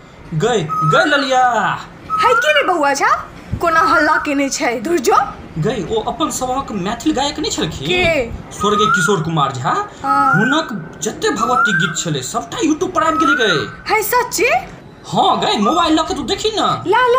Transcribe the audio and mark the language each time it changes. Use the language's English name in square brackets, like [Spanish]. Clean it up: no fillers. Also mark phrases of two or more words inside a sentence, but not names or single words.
[Maithili] गई गई ललिया है के ने बउआ झा कोना हल्ला केने छै धुरजो गई ओ अपन सभक मैथिल गायक नहीं छलखिन के स्वर्गीय किशोर कुमार झा हुनक जते भगवती गीत छले सबटा यूट्यूब पर आबि गेलै गई है सच्चे हां गई मोबाइल लक तू देखी ना ला ला